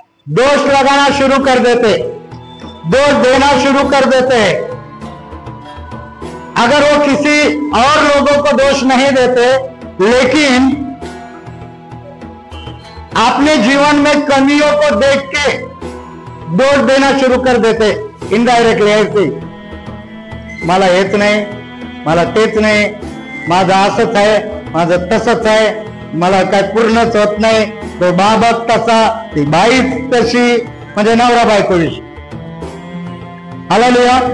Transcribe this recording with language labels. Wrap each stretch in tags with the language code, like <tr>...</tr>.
<hi>दोष लगाना शुरू कर देते, दोष देना शुरू कर देते. अगर वो किसी और लोगों को दोष नहीं देते, लेकिन अपने जीवन में कमियों को देख के दोष देना शुरू कर देते इनडायरेक्टली.</hi> <mr>ऐसे मला हेच नाही, मला तेच नाही, माझं असंच आहे, माझं तसंच आहे, मला काय पूर्णच होत नाही, तो बाबत तसा, ती बाईच तशी, म्हणजे नवरा बायकोविषयी. हालेलुया.</mr>